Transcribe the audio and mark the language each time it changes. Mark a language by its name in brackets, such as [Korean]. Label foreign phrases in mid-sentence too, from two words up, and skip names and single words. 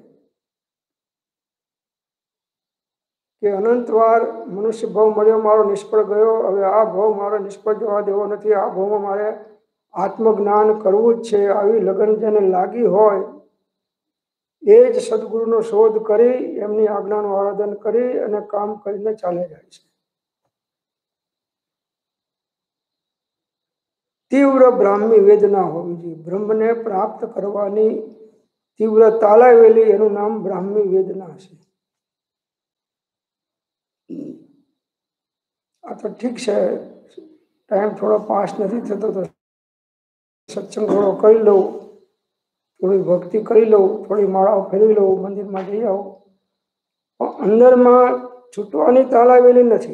[Gujarati] કે અનંતવાર મનુષ્ય ભાવ મળ્યો મારો નિષ્ફળ ગયો હવે આ ભાવ મારો નિષ્ફળ જવા દેવો નથી આ ભાવમાં મારે આત્મજ્ઞાન કરવું જ છે આવી લગન જેને લાગી હોય એ જ સદગુરુનો શોધ કરી એમની આજ્ઞાનું આરાધન કરી અને કામ કરીને ચાલે જાય છે તીવ્ર બ્રાહ્મી વેદના હોવી જોઈએ બ્રહ્મને પ્રાપ્ત કરવાની તીવ્ર તાલાવેલી એનુ નામ બ્રાહ્મી વેદના છે। આ તો [Hindi] ठीक है, [Gujarati] ટાઇમ થોડા પાસ નહીં થતો તો સત્સંગ થોડો [Hindi] कर लो, थोड़ी भक्ति कर लो, [Gujarati] થોડી માળાઓ ફેરવી લો, મંદિર મેં જઈ આઓ। અંદર મેં છૂટવાની તાલાવેલી નહીં।